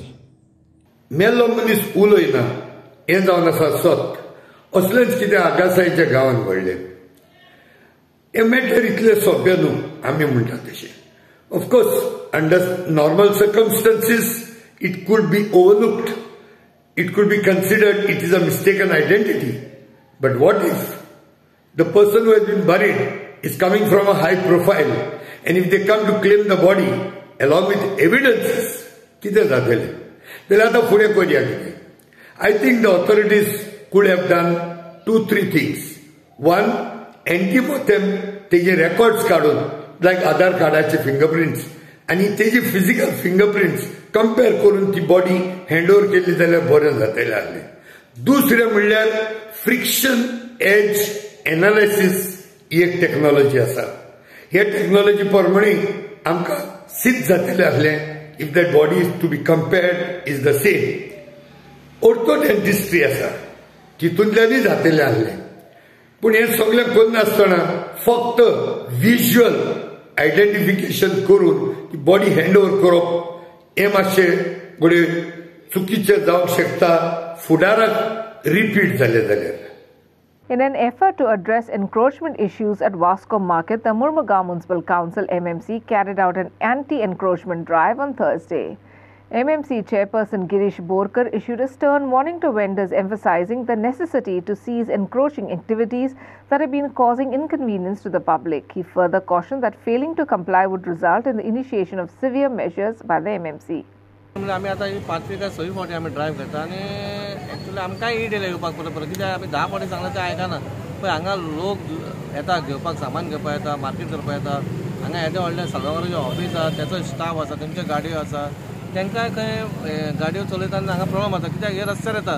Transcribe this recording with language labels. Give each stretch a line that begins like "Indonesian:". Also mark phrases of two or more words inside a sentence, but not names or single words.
Konkani: मेल्लो मनीस उलयना हें जावन आसा सत असलेंच कितें आगासायच्या गांवांत घडलें हें मॅटर इतलें सोंपें न्हू आमी म्हणटा तशें
English: of course under normal circumstances it could be overlooked it could be considered it is a mistaken identity. But what if the person who has been buried is coming from a high profile and if they come to claim the body along with evidences,
Konkani: कितें जातलें? जाल्यार आतां फुडें करया कितें?
English: I think the authorities could have done 2-3 things.
Konkani: One, antemortem तेजे records काडून like आधार कार्डाचे fingerprints आणि तेजे
English: physical fingerprints
Konkani: कंपेर करून ती
English: body handover
Konkani: केली जाल्यार बरें जातलें आसलें. दुसरें म्हणल्यार
English: friction age analysis
Konkani: ही एक टेक्नॉलॉजी आसा. हे टेक्नॉलॉजी प्रमाणे आमकां सिद्ध जातलें आसलें
English: if that body is to be compared is the same.
Konkani: ऑर्थोडेंटिस्ट्री आसा तितूंतल्यानय जातलें आसलें. पूण हें सगळें करनासतना फक्त
English: visual identification
Konkani: करून ती
English: body handover
Konkani: करप हे मातशें घडये चुकीचें जावंक शकता फुडाराक रिपीट जालें जाल्यार.
English: In an effort to address encroachment issues at Wasco Market, the Murmagaon Municipal Council MMC carried out an anti-encroachment drive on Thursday. MMC Chairperson Girish Borkar issued a stern warning to vendors emphasizing the necessity to cease encroaching activities that have been causing inconvenience to the public. He further cautioned that failing to comply would result in the initiation of severe measures by the MMC.
Konkani: आमी आतां 5 काय 6 फावटी आमी ड्रायव्ह करता आनी एक्चुअली आमकांय ईड येवपाक परत कित्याक आमी 10 फावटी सांगलें तें आयकना. पळय हांगा लोक येता घेवपाक सामान घेवपाक येता मार्केट करपाक येता. हांगा येदें व्हडलें सालगांवकाराचें ऑफीस आसा तेचो स्टाफ आसा तेंच्यो गाडयो आसा तांकां खंय गाडयो चलयतना हांगा प्रॉब्लम जाता कित्याक हे रस्त्यार येता.